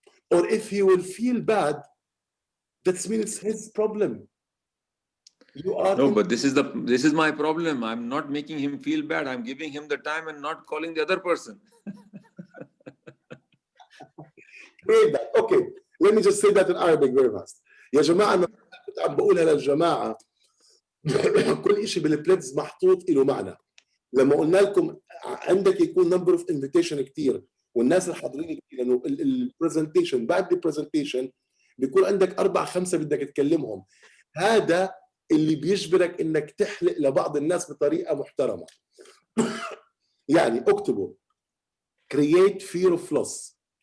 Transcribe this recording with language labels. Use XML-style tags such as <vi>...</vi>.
<en>Or if he will feel bad, that means it's his problem. But this is my problem. I'm not making him feel bad. I'm giving him the time and not calling the other person. Great. Okay. let me just say that in Arabic very fast.</en> <ar>يا جماعة أنا كنت عم بقولها للجماعة كل شيء بالبليتز محطوط له معنى. لما قلنا لكم عندك يكون نمبر اوف انفيتيشن كثير والناس الحاضرين كثير، لانه البرزنتيشن بعد البرزنتيشن بيكون عندك 4-5 بدك تكلمهم. هذا اللي بيجبرك انك تحلق لبعض الناس بطريقه محترمه. يعني اكتبوا</ar> <en>create fear of loss.</en>